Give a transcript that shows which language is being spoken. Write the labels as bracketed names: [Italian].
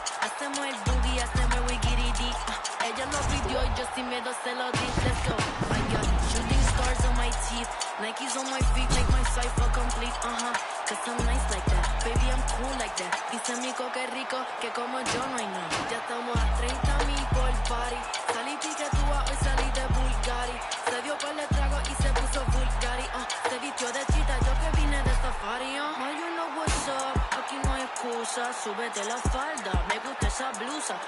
[Spanish] Hacemos el boogie, hacemos el wiggity. Ella lo pidió y yo sin miedo se lo di. [English] Let's go. I got shooting stars on my teeth, Nikes on my feet, make my cipher complete. Cause I'm nice like that, baby I'm cool like that. [Spanish] Dice Mico que rico, que como yo no hay nada. Ya estamos a 30,000 por party. Salí piquetúa, hoy salí de Bulgari. Se dio por el trago y se puso Bulgari. Se vistió de chita, yo que vine de safari. [English] Now you know what's up. [Spanish] Aquí no hay excusa, súbete la falda, me gusta esa blusa.